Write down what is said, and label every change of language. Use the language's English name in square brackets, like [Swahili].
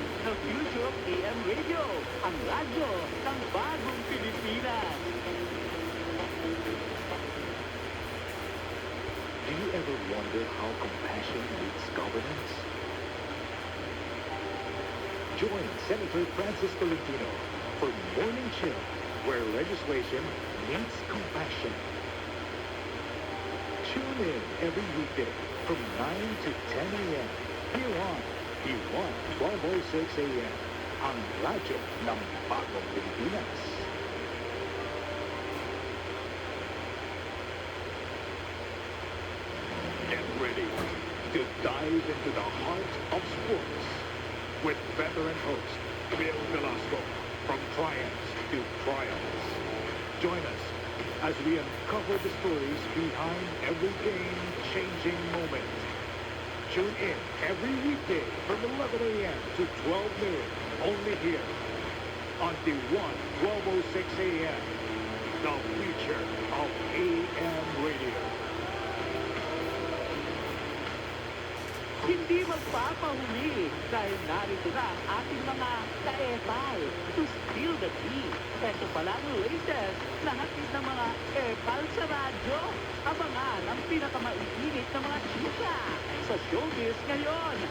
[English] The future of AM radio, [Filipino] ang radyo ng bagong Pilipinas. [English] Do you ever wonder how compassion meets governance? Join Senator Francis Tolentino for Morning Chill, where legislation meets compassion. Tune in every weekday from 9 to 10 a.m. here on P1 1206 a.m. [Filipino] ang radyo ng bagong Pilipinas. [English] Get ready to dive into the heart of sports with veteran host Bill Velasco from triumphs to triumphs. Join us as we uncover the stories behind every game-changing moment. Tune in every weekday from 11 a.m. to 12 noon, only here on the 1206 a.m., the future of AM radio. [Filipino] Hindi magpapahuli dahil narito na ang ating mga ka-epal [English] to spill the tea. [Filipino] Ito pala ang latest na hatid ng mga epal sa radyo. Abangan ang pinakamaiinit na mga chika sa showbiz ngayon.